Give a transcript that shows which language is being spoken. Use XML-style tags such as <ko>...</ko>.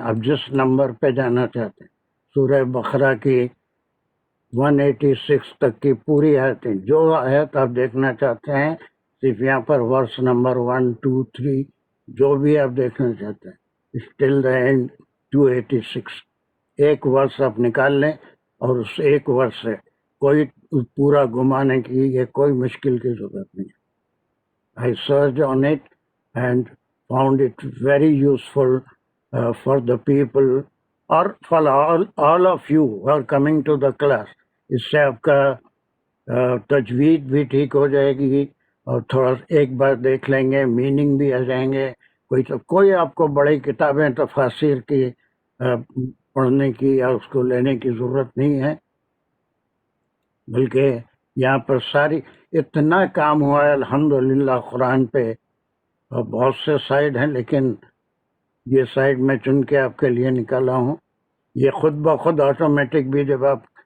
<ur>اب جس نمبر پہ جانا چاہتے ہیں، سورہ بقرہ کی 186 تک کی پوری آیتیں، جو آیت آپ دیکھنا چاہتے ہیں صرف یہاں پر ورس نمبر 1 2 3 جو بھی آپ دیکھنا چاہتے ہیں</ur> <en>still the end</en> <ur>286 ایک ورس آپ نکال لیں، اور اس ایک ورس سے کوئی پورا گھمانے کی یہ کوئی مشکل کی ضرورت نہیں.</ur> <en>I searched on it and found it very useful for the people or for all of you who are coming to the class.</en> <ur>اس سے آپ کا تجوید بھی ٹھیک ہو جائے گی، اور تھوڑا ایک بار دیکھ لیں گے، میننگ بھی آ جائیں گے. کوئی آپ کو بڑی کتابیں تفاسیر کی پڑھنے کی یا اس کو لینے کی ضرورت نہیں ہے، بلکہ یہاں پر ساری اتنا کام ہوا ہے الحمدللہ قرآن پہ، اور بہت سے سائٹ ہیں، لیکن یہ سائٹ میں چن کے آپ کے لیے نکالا ہوں۔ یہ خود بخود آٹومیٹک بھی جب آپ</ur>